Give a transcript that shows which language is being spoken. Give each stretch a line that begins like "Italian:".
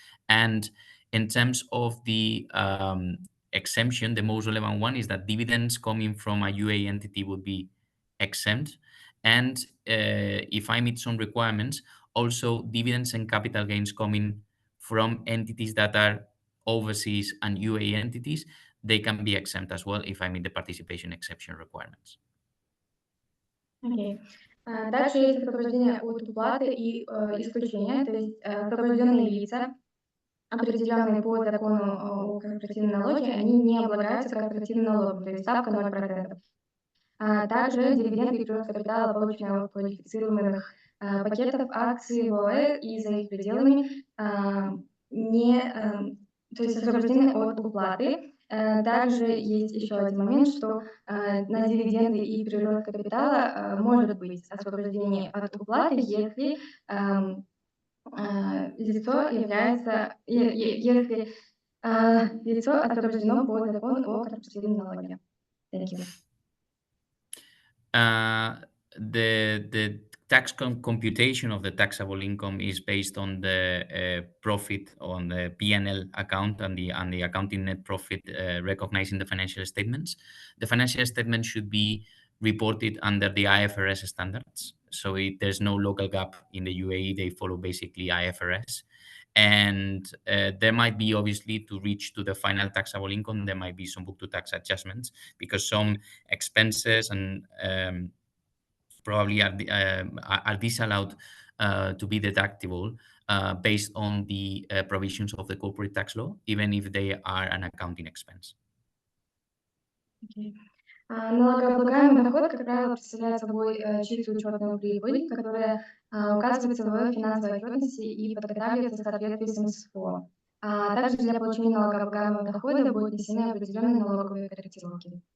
English: And in terms of the exemption, the most relevant one is that dividends coming from a UAE entity would be exempt. And if I meet some requirements, also dividends and capital gains coming from entities that are overseas and UAE entities, they can be exempt as well if I meet the participation exception requirements. Okay.
Russian: Также есть освобождение от уплаты и исключения, то есть освобожденные лица, определенные по закону о корпоративном налоге, они не облагаются корпоративным налогом, то есть ставка 0%. Также дивиденды и прирост капитала, полученные от квалифицируемых пакетов акций в ОАЭ и за их пределами, то есть освобождены от уплаты. Также есть еще один момент, что на дивиденды и прирост капитала может быть освобождение от уплаты, если лицо является, если лицо освобождено по закону о корпоративном налоге.
English: Thank you. The tax computation of the taxable income is based on the profit on the P&L account and the accounting net profit recognized in the financial statements. The financial statement should be reported under the IFRS standards. So there's no local GAAP in the UAE. They follow basically IFRS. And there might be, obviously, to reach to the final taxable income, there might be some book-to-tax adjustments because some expenses and probably are disallowed to be deductible based on the provisions of the corporate tax law, even if they are an accounting expense. Okay.
Russian: Налогооблагаемый доход, как правило, представляет собой чистую учетную прибыль, которая указывается в финансовой отчетности и подготавливается в соответствии с МСФО. Также для получения налогооблагаемого дохода будут внесены определенные налоговые корректировки.